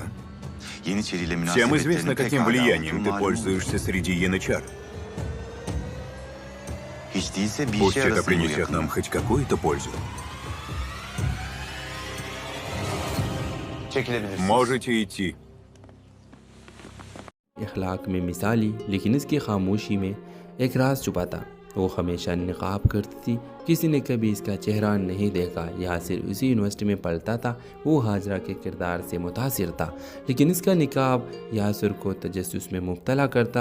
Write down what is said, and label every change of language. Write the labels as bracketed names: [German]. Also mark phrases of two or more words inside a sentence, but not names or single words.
[Russian] Всем известно, каким влиянием ты пользуешься среди янычар. Пусть это принесет нам хоть какую-то пользу. Можете идти. [Urdu] اخلاق میں مثالی لیکن اس کی خاموشی میں ایک راز چھپا تھا۔ وہ ہمیشہ نقاب کرتی تھی، کسی نے کبھی اس کا چہرہ نہیں دیکھا۔ یاسر اسی یونیورسٹی میں پڑھتا تھا، وہ حاجرہ کے کردار سے متاثر تھا، لیکن اس کا نقاب یاسر کو تجسس میں مبتلا کرتا۔